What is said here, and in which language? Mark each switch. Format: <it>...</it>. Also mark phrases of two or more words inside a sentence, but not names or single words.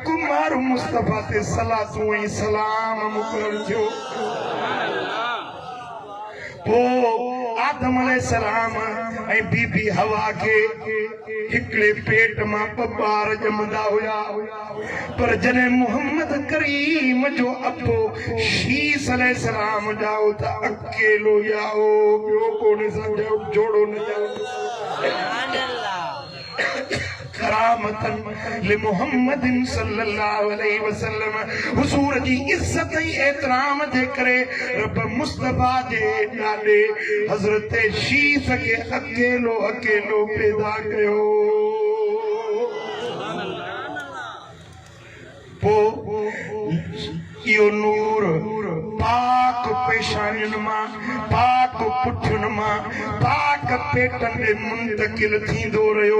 <sd>मारू मुस्तफा ते सलातू ऐं सलाम मुक़रर थियो पोइ आदम अलैहिस्सलाम ऐं बीबी हवा के हिकड़े पेट मां ॿार ॼमंदा हुया, पर जॾहिं मोहम्मद करीम जो अबो शीस अलैहिस्सलाम ॼाओ त अकेलो ॼाओ, ॿियो कोन्हे सां जोड़ो न ॼाओ।</sd> <ar>كرامةً لمحمدٍ صلى الله عليه وسلم,</ar> <sd>हुजूर जी इज्जत ऐं एहतराम जे करे रब मुस्तफा जे ॾाॾे हज़रत शीस खे अकेलो अकेलो पैदा कयो। इहो नूर पाक पेशानियुनि मां, पाक पुठियुनि मां, पाक पेटनि ॾे मुंतकिल थींदो रहियो।</sd>